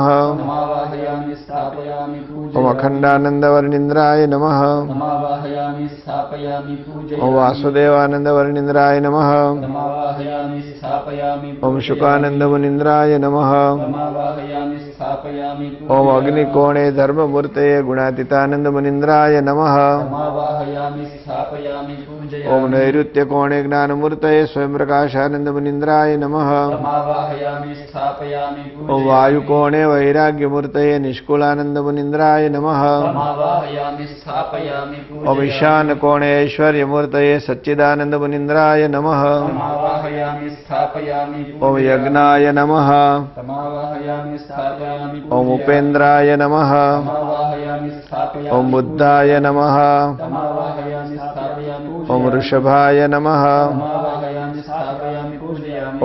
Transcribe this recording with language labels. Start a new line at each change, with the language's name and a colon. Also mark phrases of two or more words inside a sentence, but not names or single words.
Sanskrit: तमावाहयामि स्थापयामि ઓમ पूजयामि. અખંડાનંદવર્ણિન્દ્રાય નમઃ. तमावाहयामि स्थापयामि पूजयामि. ઓમ વાસુદેવાનંદવર્ણિન્દ્રાય નમઃ. तमावाहयामि स्थापयामि ઓમ पूजयामि. શુકાનંદમુનિન્દ્રાય નમઃ. तमावाहयामि स्थापयामि ઓમ पूजयामि. અગ્નિકોણે ધર્મમૂર્તये ગુણાતીતાનંદમુનિન્દ્રાય નમઃ. तमावाहयामि स्थापयामि पूजयामि. ઓમ નૈઋત્યકોણે જ્ઞાનમૂર્તये સ્વયંપ્રકાશાનંદમુનિન્દ્રાય નમઃ. तमावाहयामि स्थापयामि ઓમ पूजयामि. વાયુકોણે વૈરાગ્યમૂર્તये નિષ્કુલાનંદમુનિન્દ્રાય નમઃ. तमावाहयामि स्थापयामि ઓમ पूजयामि. ઈશાનકોણે ઐશ્વર્યમૂર્તये સચ્ચિદાનંદમુનિન્દ્રાય નમઃ. तमावाहयामि स्थापयामि ઓમ पूजयामि. યજ્ઞાય નમઃ. तमावाहयामि स्थापयामि ઓમ पूजयामि. ઉપેન્દ્રાય નમઃ. तमावाहयामि स्थापयामि. ઓમ બુદ્ધાય નમઃ. तमावाहयामि स्थापयामि ઓમ पूजयामि. વૃષભાય નમઃ. तमावाहयामि स्थापयामि पूजयामि.